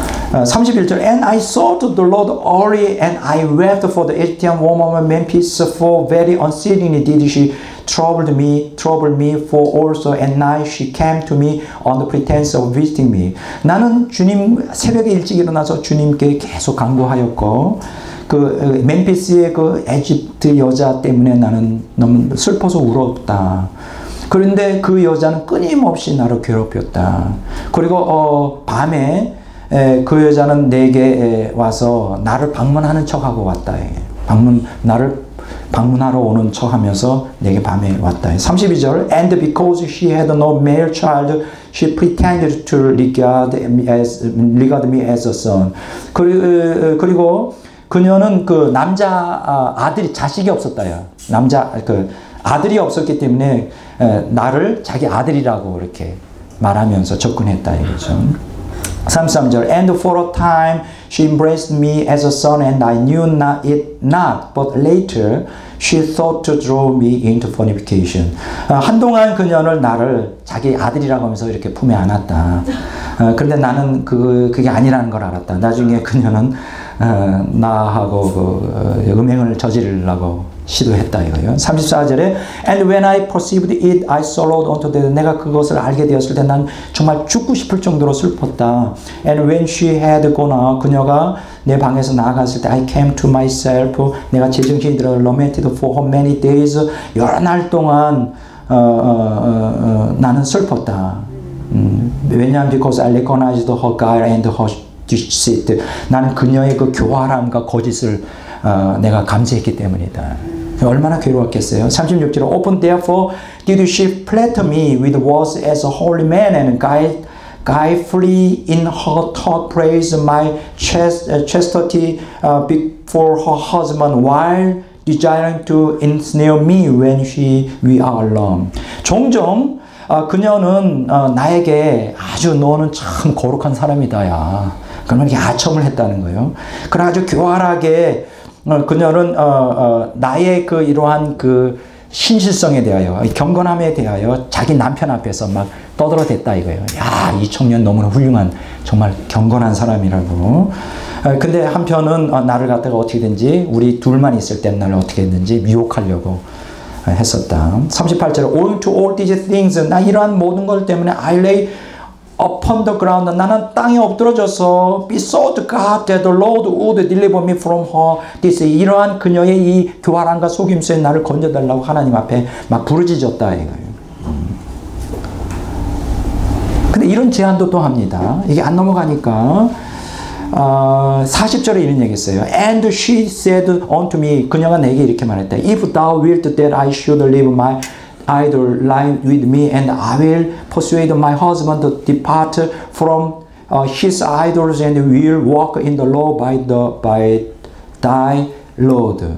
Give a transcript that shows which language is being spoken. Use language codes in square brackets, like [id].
[en] 31절 And I sought the Lord early, and I wept for the Egyptian woman of Memphis, for very unceasingly did she trouble me, for also at night she came to me on the pretense of visiting me. [ko] 나는 주님 새벽에 일찍 일어나서 주님께 계속 간구하였고 그 멤피스의 그 에집트 여자 때문에 나는 너무 슬퍼서 울었다. 그런데 그 여자는 끊임없이 나를 괴롭혔다. 그리고 밤에 그 여자는 내게 와서 나를 방문하는 척하고 왔다. 나를 방문하러 오는 척하면서 내게 밤에 왔다. [en] 32절 And because she had no male child, she pretended to regard me as a son. [ko] 그리고 그녀는 그 남자 아들이 자식이 없었다요. 아들이 없었기 때문에 나를 자기 아들이라고 이렇게 말하면서 접근했다 이거죠. [en] 33절 And for a time she embraced me as a son and I knew it not but later she thought to draw me into fornication. [ko] 한동안 그녀는 나를 자기 아들이라고 하면서 이렇게 품에 안았다. 그런데 나는 그게 아니라는 걸 알았다. 나중에 그녀는 나하고 음행을 저지르려고 시도했다 이거예요. [en] 34절에 And when I perceived it, I sorrowed unto death. [ko] 내가 그것을 알게 되었을 때 난 정말 죽고 싶을 정도로 슬펐다. [en] And when she had gone out, [ko] 그녀가 내 방에서 나아갔을 때 [en] I came to myself. [ko] 내가 제정신이 들어 [en] lamented for her many days. [ko] 여러 날 동안 나는 슬펐다. 왜냐하면 [en] because I recognized her guile and her deceit. [ko] 나는 그녀의 그 교활함과 거짓을 내가 감지했기 때문이다. 얼마나 괴로웠겠어요. [en] 36절 Open therefore did she flatter me with words as a holy man and guilefully in her thought praise my chastity before her husband while desiring to ensnare me when we are alone. [ko] 종종 그녀는 나에게 아주 너는 참 거룩한 사람이다 야. 그러면 이렇게 아첨을 했다는 거예요. 그래 아주 교활하게 그녀는 나의 그 이러한 그 신실성에 대하여 경건함에 대하여 자기 남편 앞에서 막 떠들어댔다 이거예요. 야, 이 청년 너무나 훌륭한 정말 경건한 사람이라고. 근데 한편은 나를 갖다가 어떻게든지 우리 둘만 있을 때 나를 어떻게 했는지 미혹하려고 했었다. 38절 [en] Owing to all these things [ko] 나 이러한 모든 것 때문에 [en] I lay upon the ground [ko] 나는 땅에 엎드러져서 [en] besought God that the Lord would deliver me from her this [ko] 이러한 그녀의 이 교활함과 속임수에 나를 건져달라고 하나님 앞에 막 부르짖었다 이거예요. 근데 이런 제안도 또 합니다. 이게 안 넘어가니까 40절에 이런 얘기 했어요. [en] And she said unto me [ko] 그녀가 내게 이렇게 말했다. [en] If thou wilt that I should leave my idol lie with me and I will persuade my husband to depart from his idols and will walk in the law by thy Lord.